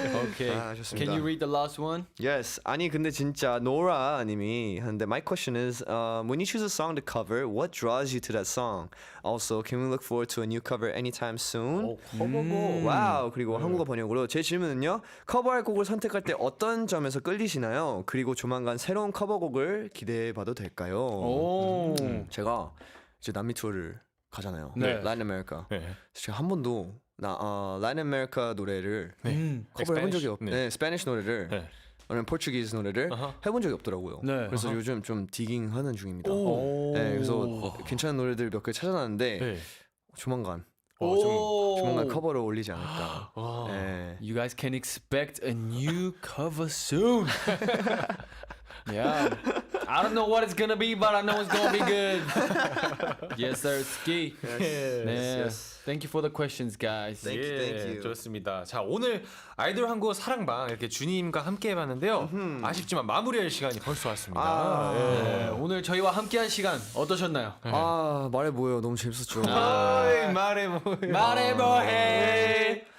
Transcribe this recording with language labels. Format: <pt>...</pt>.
<en>Okay.</en> <ko>아, 좋습니다.</ko> <en>Can you read the last one? Yes.</en> <ko>아니 근데 진짜 노라 님이 하는데</ko> <en>my question is when you choose a song to cover, what draws you to that song? Also, can we look forward to a new cover anytime soon?</en> <ko>커버고. 와우. 그리고 한국어 번역으로 제 질문은요. 커버할 곡을 선택할 때 어떤 점에서 끌리시나요? 그리고 조만간 새로운 커버곡을 기대해봐도 될까요? 오. 제가 이제 남미 투어를 가잖아요. 네. 라틴 아메리카. 네. 제가 한 번도 라틴 아메리카 노래를 커버해 본 적이 없. 네. 네, 스페니쉬 노래를 네. 아니면 포르투기스 노래를 해본 적이 없더라고요. 네. 그래서 요즘 좀 디깅하는 중입니다. 오. 네, 그래서 괜찮은 노래들 몇 개 찾아놨는데 네. 조만간 오. 조만간 커버를 올리지 않을까. 네.</ko> <en>You guys can expect a new cover soon. Yeah. I don't know what it's gonna be, but I know it's gonna be good. Yes, sir. Ski. 네. Thank you for the questions, guys. Thank you, thank you.</en> <ko>좋습니다. 자, 오늘 아이돌 한국어 사랑방 이렇게 주님과 함께 해봤는데요. 아쉽지만 마무리할 시간이 벌써 왔습니다. 네, 오늘 저희와 함께한 시간 어떠셨나요? 말해 뭐예요. 너무 재밌었죠. 어이, 말해 뭐해. 말해 뭐해.</ko>